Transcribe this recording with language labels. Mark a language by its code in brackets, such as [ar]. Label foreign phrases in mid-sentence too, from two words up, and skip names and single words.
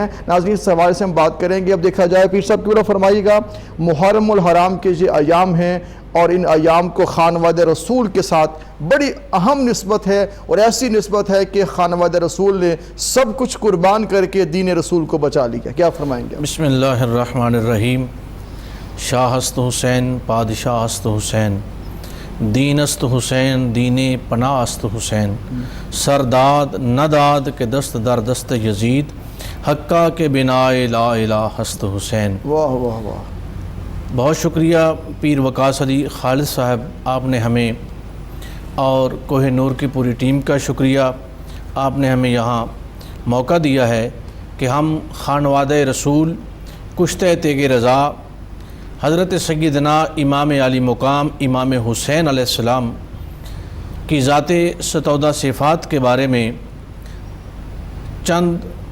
[ur] ناظرین، اس حوالے سے ہم بات کریں گے۔ اب دیکھا جائے پیر صاحب کی طرف فرمائیے گا، محرم الحرام کے یہ ایام ہیں اور ان ایام کو خانواد رسول کے ساتھ بڑی اہم نسبت ہے، اور ایسی نسبت ہے کہ خانواد رسول نے سب کچھ قربان کر کے دین رسول کو بچا لیا۔ کیا فرمائیں گے؟ [ar] بسم اللہ الرحمن الرحیم۔ [fa] شاہ است حسین، پادشاہ است حسین، دین است حسین، دین پناہ است حسین، سرداد نداد کے دست در دست یزید، حقہ کے بنا لا الہ است حسین۔ [ur] واہ واہ واہ، بہت شکریہ پیر وقاص علی خالد صاحب، آپ نے ہمیں اور کوہ نور کی پوری ٹیم کا شکریہ، آپ نے ہمیں یہاں موقع دیا ہے کہ ہم خانواد رسول کشتہ تیغ رضا حضرت سیدنا امام علی مقام امام حسین علیہ السلام کی ذات ستودہ صفات کے بارے میں چند